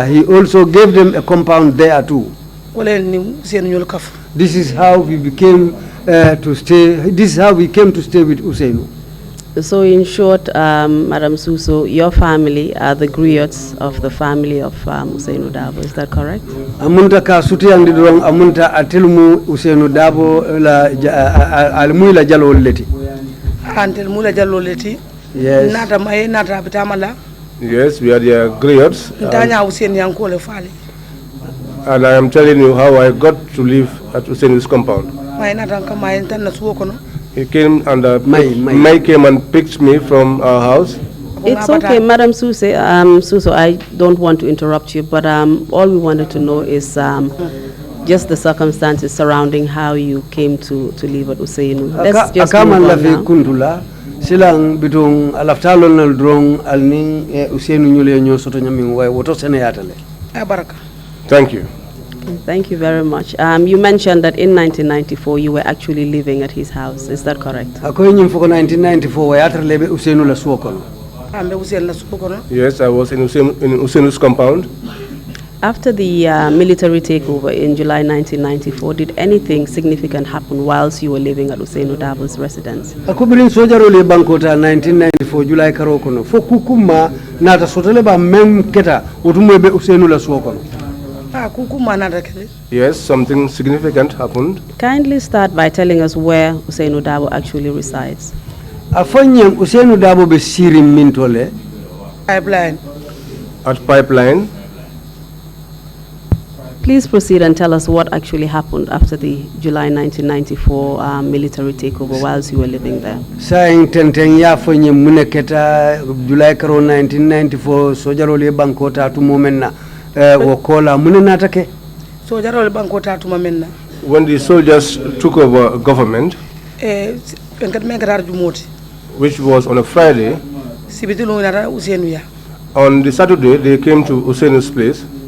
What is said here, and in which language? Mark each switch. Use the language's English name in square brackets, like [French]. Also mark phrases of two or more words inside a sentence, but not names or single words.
[English] He also gave them a compound there too. This is how we became to stay. This is how we came to stay with Usainu. So in short, Madam Susso, your family are the griots of the family of Usainu Dabo. Is that correct? [Mandingo] Amunta ka suti andi dorong amunta atelmu Usainu Dabo la almu la jalo leti. Antelmu la jalo leti. [English] Yes. [Mandingo] Nata mai nata bitamala. [English] Yes, we are the griots. [Mandingo] Ntanya Usainu yankole fali. [English] And I am telling you how I got to live at Usainu's compound. He came and May came and picked me from our house. It's okay, Madam Susso, I don't want to interrupt you, but all we wanted to know is just the circumstances surrounding how you came to live at Usainu. Let's just move on now. [Mandingo] Silang bitung alaftalon nal drong alning Usainu nyule nyo soto nyaming way woto sene yatale. Baraka. [English] Thank you. Thank you very much. You mentioned that in 1994 you were actually living at his house. Is that correct? [Mandingo] Akoy nyim foko 1994 wayatra lebe Usainu la suokono. [English] Yes, I was in Usainu's compound. After the military takeover in July 1994, did anything significant happen whilst you were living at Usainu Dabo's residence? [Mandingo] Akubirin sojaro le bankota 1994 July karokono. Fokukuma nata sotole ba mem keta utumwebe Usainu la suokono. [English] Yes, something significant happened. Kindly start by telling us where Usainu Dabo actually resides. [Mandingo] Afanyem Usainu Dabo be sirim mintole. Pipeline. [English] At Pipeline. Please proceed and tell us what actually happened after the July 1994 military takeover whilst you were living there. [Mandingo] Saying tenteng ya fanyem muneketa July karo 1994 sojaro le bankota tu momenna. [English] When the soldiers took over government, which was on a Friday, on the Saturday they came to Usainu's place.